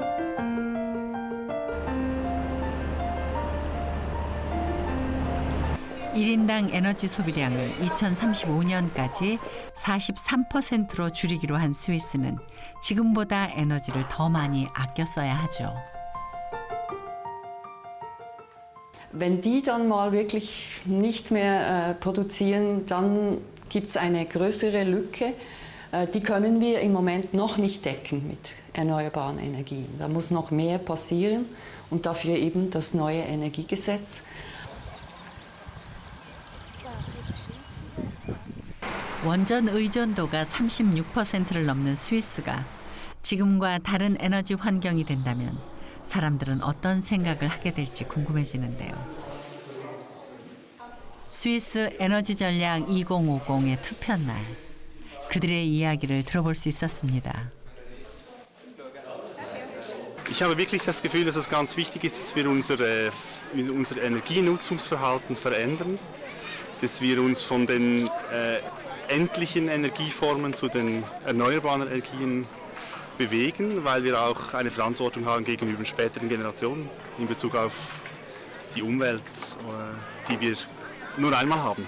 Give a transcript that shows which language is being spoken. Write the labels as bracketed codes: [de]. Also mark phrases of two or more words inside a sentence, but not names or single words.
[ko] (1인당) 에너지 소비량을 2035년까지 43%로 줄이기로 한 스위스는 지금보다 에너지를 더 많이 아껴 써야 하죠. [de] Wenn die dann mal wirklich nicht mehr produzieren, dann gibt es eine größere Lücke. Die können wir im Moment noch nicht decken mit erneuerbaren Energien. Da muss noch mehr passieren und dafür eben das neue Energiegesetz. [ko] 원전 의존도가 36%를 넘는 스위스가 지금과 다른 에너지 환경이 된다면 사람들은 어떤 생각을 하게 될지 궁금해지는데요. 스위스 에너지 전략 2050의 투표날, 그들의 이야기를 들어볼 수 있었습니다. [de] Ich habe wirklich das Gefühl, dass es ganz wichtig ist, dass wir unser Energienutzungsverhalten verändern, dass wir uns von den endlichen Energieformen zu den erneuerbaren Energien bewegen, weil wir auch eine Verantwortung haben gegenüber späteren Generationen in Bezug auf die Umwelt, die wir nur einmal haben.